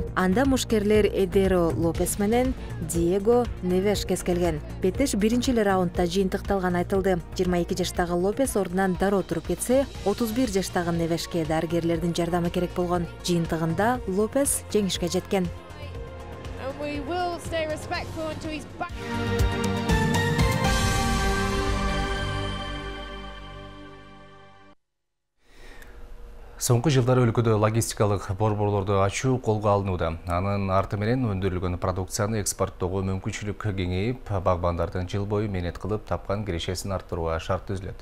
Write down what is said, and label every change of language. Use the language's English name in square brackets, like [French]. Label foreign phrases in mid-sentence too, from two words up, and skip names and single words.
[Kyrgyz] Анда мушкерлер Эдеро Лопес менен Диего Невеш кескелген. Бетеш биринчи раундда жыйынтыкталган айтылды. 22 жаштагы Лопес ордунан дароо туруп кетсе, 31 жаштагы Невешке дарыгерлердин жардамы керек болгон. Жыйынтыгында Лопес жеңишке жеткен. [English] We will stay respectful until he's back. [Kyrgyz] Соңку жылдары өлкөдө логистикалык борборлорду ачуу колго алынууда. Анын арты менен өндүрүлгөн продукцияны экспорттоого мүмкүнчүлүк кеңейип, багбандардын жыл бою менет кылып тапкан кирешесин арттырууга шарт түзүлөт.